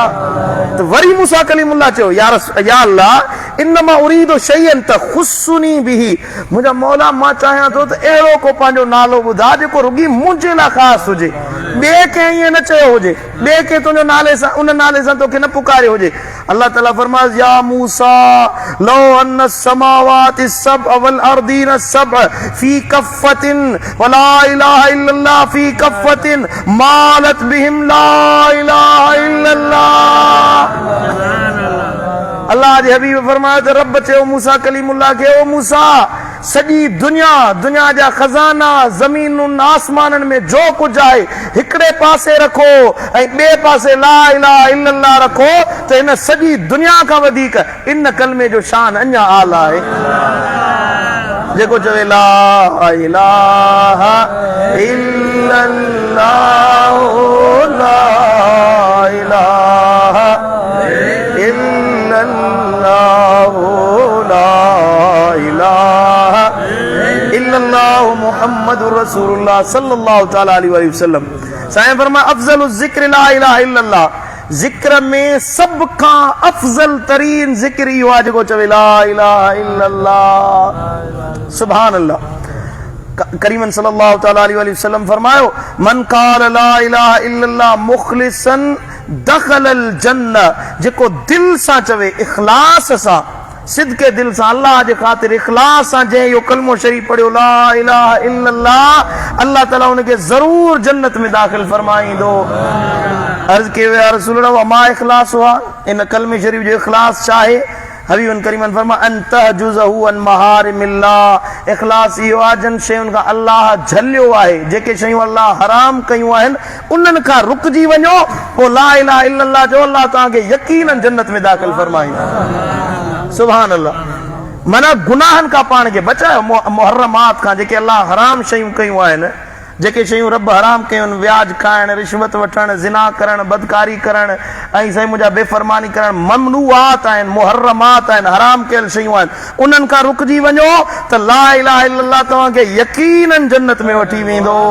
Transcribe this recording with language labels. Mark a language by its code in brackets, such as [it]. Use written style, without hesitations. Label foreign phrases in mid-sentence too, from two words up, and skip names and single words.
[sd] तो वरी मूसा कलीमुल्लाह चयो या अल्लाह [ar] إنما أريد شيئا تخصني به, [sd] मुंहिंजा मौला मां चाहियां थो त अहिड़ो को पंहिंजो नालो ॿुधा जेको रुॻी मुंहिंजे लाइ ख़ासि हुजे, ॿिए कंहिं ईअं न चयो हुजे, ॿिए कंहिं तुंहिंजो नाले सां उन नाले सां तोखे न पुकारियो हुजे। अल्लाह ताला फरमाए [ar] يا موسى لو أن السماوات السبع والأرضين السبع في كفة ولا إله إلا الله في كفة مالت بهن لا إله إلا الله. [sd] अल्लाह जे हबीब फरमायो त रब चयो मूसा कलीमुल्लाह खे ओ मूसा सॼी दुनिया जा खज़ाना ज़मीनुनि आसमाननि में जो कुझु आहे हिकिड़े पासे रखो ऐं ॿिए पासे [ar] لا إله إلا الله [sd] रखो त हिन सॼी दुनिया खां वधीक इन कलमे जो शान अञा आला आहे। जेको चवे [ar] لا إله إلا الله لا إله إلا الله لا إله إلا الله محمد رسول الله صلى الله تعالى عليه وسلم. [sd] साईं फरमाया [ar] أفضل الذكر لا إله إلا الله, [sd] ज़िक्र में सब खां अफज़ल तरीन ज़िक्र इहो आहे जेको चवे [ar] لا إله إلا الله. سبحان الله. كريمًا صلى الله تعالى عليه وسلم फरमायो من قال لا إله إلا الله مخلصا دخل الجنة, [sd] जेको दिल सां चवे इख़लास सां सिदके दिल सां अल्लाह जे ख़ातिर इख़लास सां जंहिं इहो कलमो शरीफ़ पढ़ियो [ar] لا إله إلا الله [sd] अल्लाह ताला उनखे ज़रूर जन्नत में दाख़िल फरमाईंदो। अर्ज़ कयो [ar] يا رسول الله [sd] मां इख़लास हुआ, इन कलमे शरीफ़ जो इख़लास छा आहे? हबीबन करीमन फरमाया [ar] أن تحجزه عن محارم الله, [sd] इख़लास इहो आहे जन शयुनि खां अल्लाह झलियो आहे, जेके शयूं अल्लाह हराम कयूं आहिनि उन्हनि खां रुकजी वञो, पोइ [ar] لا إله إلا الله [sd] जो अल्लाह तव्हांखे यकीनन जन्नत में दाख़िल फरमाईंदो। [ar] سبحان الله. [sd] माना गुनाहनि खां पाण खे बचायो, मुहर्रमात खां, जेके अल्लाह हराम शयूं कयूं आहिनि, जेके शयूं रब हराम कयूं आहिनि, व्याज खाइण, रिश्वत वठण, ज़िना करण, बदकारी करण ऐं साईं मुंहिंजा बेफ़रमानी करण ममनूआत आहिनि, मुहर्रमात आहिनि, हराम कयल शयूं आहिनि, उन्हनि खां रुकजी वञो त [ar] لا إله إلا الله [sd] तव्हांखे यकीनन जन्नत में वठी वेंदो।